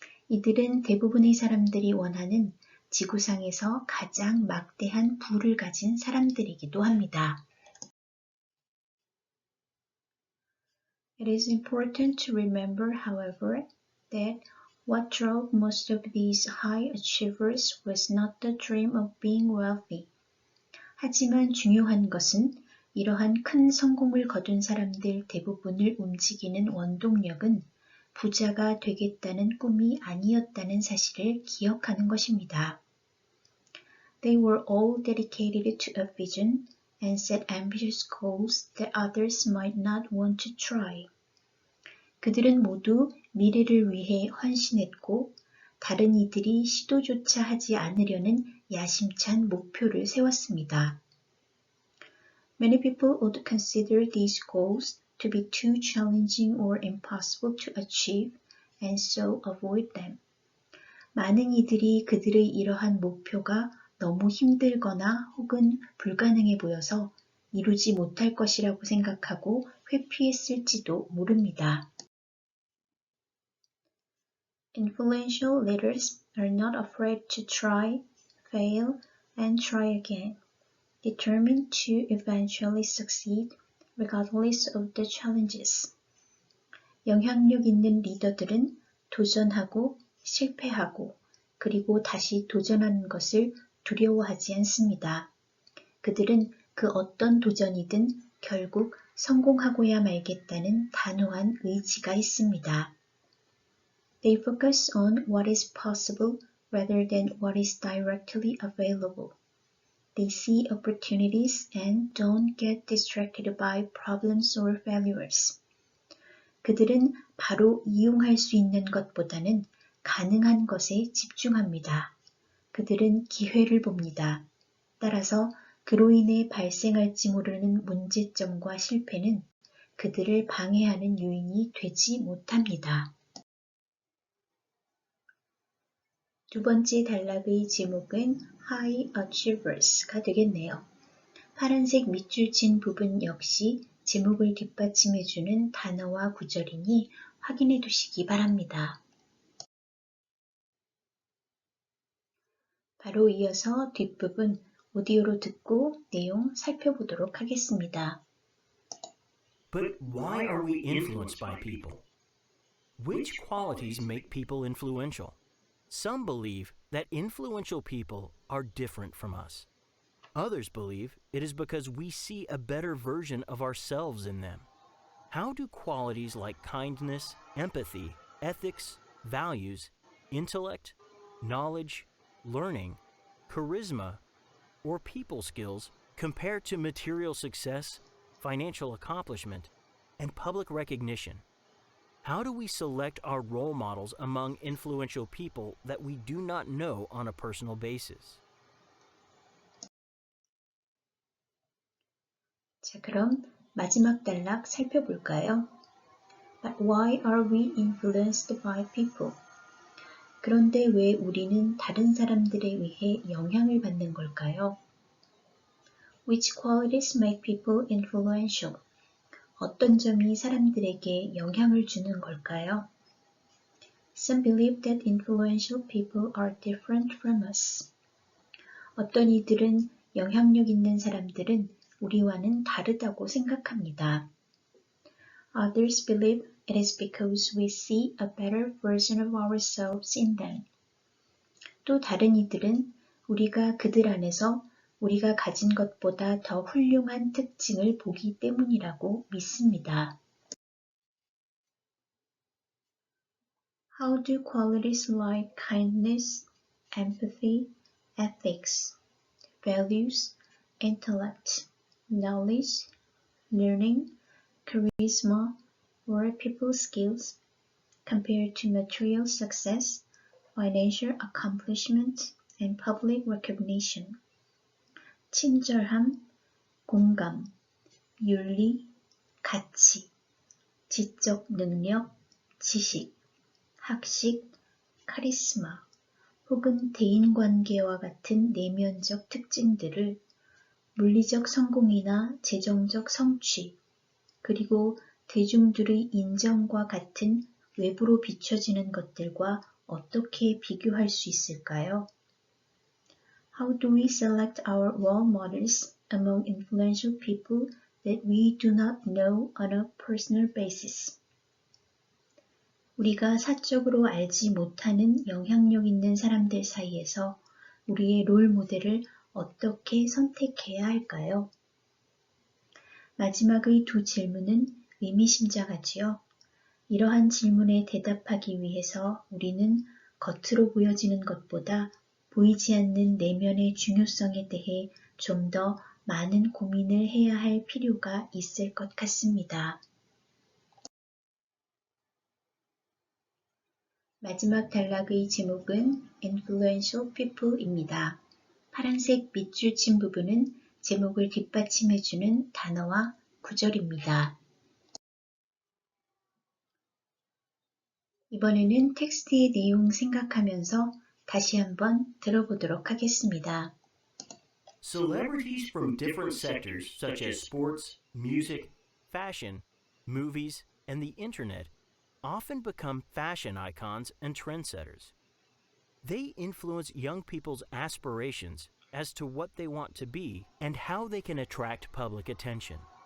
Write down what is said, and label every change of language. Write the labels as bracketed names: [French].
[Korean] 이들은 대부분의 사람들이 원하는 지구상에서 가장 막대한 부를 가진 사람들이기도 합니다. [English] It is important to remember, however, that what drove most of these high achievers was not the dream of being wealthy. [Korean] 하지만 중요한 것은 이러한 큰 성공을 거둔 사람들 대부분을 움직이는 원동력은 부자가 되겠다는 꿈이 아니었다는 사실을 기억하는 것입니다. [English] They were all dedicated to a vision and set ambitious goals that others might not want to try. [Korean] 그들은 모두 미래를 위해 헌신했고 다른 이들이 시도조차 하지 않으려는 야심찬 목표를 세웠습니다. [English] Many people would consider these goals to be too challenging or impossible to achieve and so avoid them. [Korean] 많은 이들이 그들의 이러한 목표가 너무 힘들거나 혹은 불가능해 보여서 이루지 못할 것이라고 생각하고 회피했을지도 모릅니다. [English] Influential leaders are not afraid to try, fail, and try again, determined to eventually succeed regardless of the challenges. [Korean] 영향력 있는 리더들은 도전하고 실패하고 그리고 다시 도전하는 것을 두려워하지 않습니다. 그들은 그 어떤 도전이든 결국 성공하고야 말겠다는 단호한 의지가 있습니다. [English] They focus on what is possible rather than what is directly available. They see opportunities and don't get distracted by problems or failures. [Korean] 그들은 바로 이용할 수 있는 것보다는 가능한 것에 집중합니다. 그들은 기회를 봅니다. 따라서 그로 인해 발생할지 모르는 문제점과 실패는 그들을 방해하는 요인이 되지 못합니다. 두 번째 단락의 제목은 High Achievers가 되겠네요. 파란색 밑줄 친 부분 역시 제목을 뒷받침해주는 단어와 구절이니 확인해 두시기 바랍니다. 바로 이어서 뒷부분 오디오로 듣고 내용 살펴보도록 하겠습니다. [English] But why are we influenced by people? Which qualities make people influential? Some believe that influential people are different from us. Others believe it is because we see a better version of ourselves in them. How do qualities like kindness, empathy, ethics, values, intellect, knowledge, learning, charisma, or people skills compare to material success, financial accomplishment, and public recognition? How do we select our role models among influential people that we do not know on a personal basis? [Korean] 자, 그럼 마지막 단락 살펴볼까요? [English] But why are we influenced by people? [Korean] 그런데 왜 우리는 다른 사람들에 의해 영향을 받는 걸까요? [English] Which qualities make people influential? [Korean] 어떤 점이 사람들에게 영향을 주는 걸까요? [English] Some believe that influential people are different from us. [Korean] 어떤 이들은 영향력 있는 사람들은 우리와는 다르다고 생각합니다. [English] Others believe it is because we see a better version of ourselves in them. [Korean] 또 다른 이들은 우리가 그들 안에서 우리가 가진 것보다 더 훌륭한 특징을 보기 때문이라고 믿습니다. [English] How do qualities like kindness, empathy, ethics, values, intellect, knowledge, learning, charisma, or people skills compare to material success, financial accomplishment, and public recognition? [Korean] 친절함, 공감, 윤리, 가치, 지적 능력, 지식, 학식, 카리스마, 혹은 대인관계와 같은 내면적 특징들을 물리적 성공이나 재정적 성취, 그리고 대중들의 인정과 같은 외부로 비춰지는 것들과 어떻게 비교할 수 있을까요? [English] How do we select our role models among influential people that we do not know on a personal basis? [Korean] 우리가 사적으로 알지 못하는 영향력 있는 사람들 사이에서 우리의 롤 모델을 어떻게 선택해야 할까요? 마지막의 두 질문은 의미심장하지요. 이러한 질문에 대답하기 위해서 우리는 겉으로 보여지는 것보다 보이지 않는 내면의 중요성에 대해 좀 더 많은 고민을 해야 할 필요가 있을 것 같습니다. 마지막 단락의 제목은 Influential People입니다. 파란색 밑줄 친 부분은 제목을 뒷받침해주는 단어와 구절입니다. 이번에는 텍스트의 내용 생각하면서 다시 한번 들어보도록 하겠습니다. [English] Celebrities from different sectors such as sports, music, fashion, movies, and the internet often become fashion icons and trendsetters. They influence young people's aspirations as to what they want to be and how they can attract public attention.